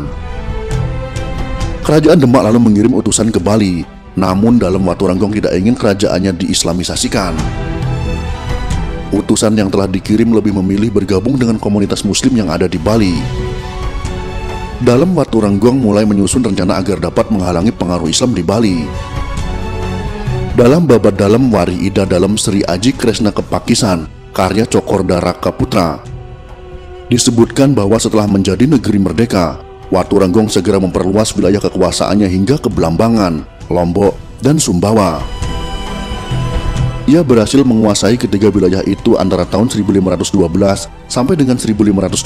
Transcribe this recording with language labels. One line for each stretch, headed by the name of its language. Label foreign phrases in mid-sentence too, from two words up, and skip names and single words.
Indonesian: Kerajaan Demak lalu mengirim utusan ke Bali, namun Dalem Waturenggong tidak ingin kerajaannya diislamisasikan. Utusan yang telah dikirim lebih memilih bergabung dengan komunitas muslim yang ada di Bali. Dalem Waturenggong mulai menyusun rencana agar dapat menghalangi pengaruh Islam di Bali. Dalam Babad Dalem Wari Ida Dalem Sri Aji Kresna Kepakisan, karya Cokorda Raka Putra, disebutkan bahwa setelah menjadi negeri merdeka, Waturenggong segera memperluas wilayah kekuasaannya hingga ke Belambangan, Lombok, dan Sumbawa. Ia berhasil menguasai ketiga wilayah itu antara tahun 1512 sampai dengan 1520.